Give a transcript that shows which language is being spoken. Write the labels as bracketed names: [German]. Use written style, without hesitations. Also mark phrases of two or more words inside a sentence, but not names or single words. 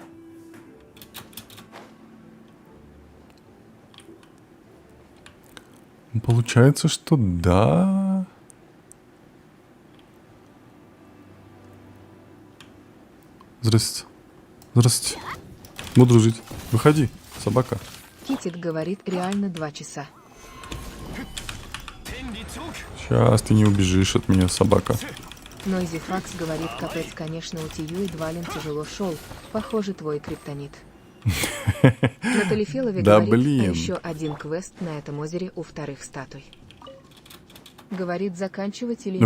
[Russian] Получается, что да. Здрасте. Здрасте. Буду жить. Выходи, собака. Китик говорит, реально 2 часа. [Japanese] 天理チョーク [Russian] Сейчас ты не убежишь от меня, собака. Нойзи Факс говорит, капец, конечно, у Тию и Двалин тяжело шел. Похоже, твой криптонит. Натали Филове Да говорит, блин. а еще один квест на этом озере у вторых статуй. Говорит, заканчивать или не